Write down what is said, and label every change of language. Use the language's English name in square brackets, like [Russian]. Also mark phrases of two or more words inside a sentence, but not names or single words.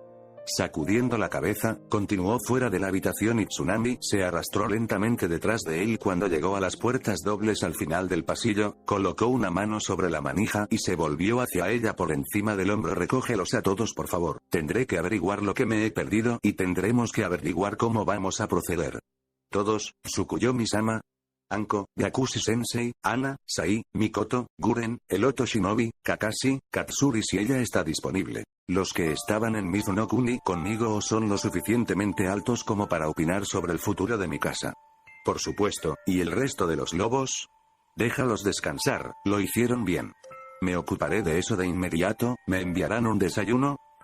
[Spanish] Sacudiendo la cabeza, continuó fuera de la habitación y Tsunami se arrastró lentamente detrás de él. Cuando llegó a las puertas dobles al final del pasillo, colocó una mano sobre la manija y se volvió hacia ella por encima del hombro. Recógelos a todos, por favor. Tendré que averiguar lo que me he perdido y tendremos que averiguar cómo vamos a proceder. Todos, Tsukuyomi-sama, Anko, Yakushi-sensei, Ana, Sai, Mikoto, Guren, Eloto Shinobi, Kakashi, Katsuri si ella está disponible. Los que estaban en Mizu no Kuni conmigo o son lo suficientemente altos como para opinar sobre el futuro de mi casa. Por supuesto, ¿y el resto de los lobos? Déjalos descansar, lo hicieron bien. Me ocuparé de eso de inmediato. ¿Me enviarán un desayuno?